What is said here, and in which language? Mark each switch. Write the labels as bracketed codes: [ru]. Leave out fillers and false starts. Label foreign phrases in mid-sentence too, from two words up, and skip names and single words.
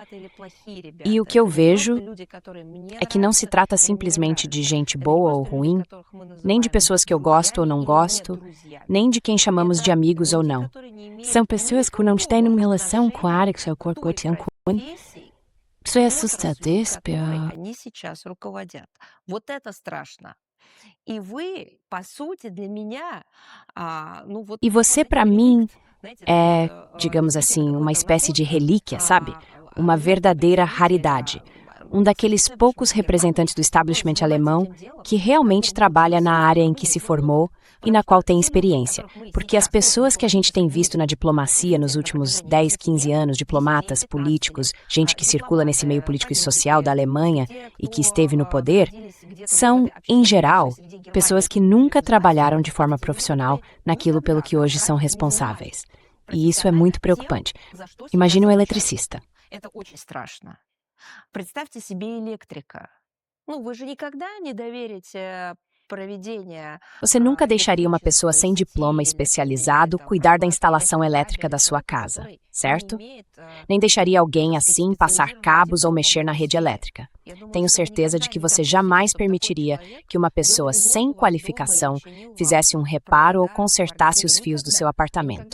[pt] E o que eu vejo é que não se trata simplesmente de gente boa ou ruim, nem de pessoas que eu gosto ou não gosto, nem de quem chamamos de amigos ou não. São pessoas que não têm uma relação com a área que seu corpo tem com. Isso é assustador, [ru] Они сейчас руководят. Вот это страшно. И вы, по сути, для меня, [pt] E você, para mim, é, digamos assim, uma espécie de relíquia, sabe? Uma verdadeira raridade. Um daqueles poucos representantes do establishment alemão que realmente trabalha na área em que se formou e na qual tem experiência. Porque as pessoas que a gente tem visto na diplomacia nos últimos 10, 15 anos, diplomatas, políticos, gente que circula nesse meio político e social da Alemanha e que esteve no poder, são, em geral, pessoas que nunca trabalharam de forma profissional naquilo pelo que hoje são responsáveis. E isso é muito preocupante. Imagine um eletricista. [ru] Представьте себе электрика. Вы же никогда не доверите. [pt] Você nunca deixaria uma pessoa sem diploma especializado cuidar da instalação elétrica da sua casa, certo? Nem deixaria alguém assim passar cabos ou mexer na rede elétrica. Tenho certeza de que você jamais permitiria que uma pessoa sem qualificação fizesse um reparo ou consertasse os fios do seu apartamento.